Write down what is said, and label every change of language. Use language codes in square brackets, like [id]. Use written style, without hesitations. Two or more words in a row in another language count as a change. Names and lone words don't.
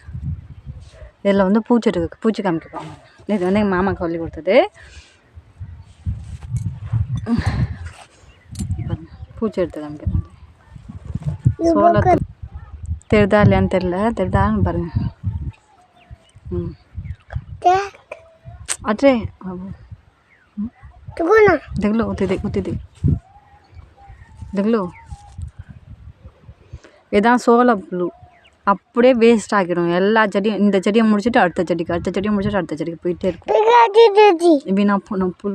[ta] இதில் வந்து பூச்சி இருக்குது. பூச்சி காமிக்க. இது வந்து எங்கள் மாமா சொல்லி கொடுத்தது. பூச்சி எடுத்து காமிக்கிறேன். சோளத்தை தெரிதா இல்லையான்னு தெரியல. தெரிதான்னு பாருங்க. [hi] अरे देख लो उते देख [ta] இதான் சோள புழு. அப்படியே வேஸ்ட் ஆகிடும் எல்லா செடியும். இந்த செடியை முடிச்சுட்டு அடுத்த செடியை முடிச்சுட்டு அடுத்த செடிக்கு போயிட்டே இருக்கும். வீணா போன புழு.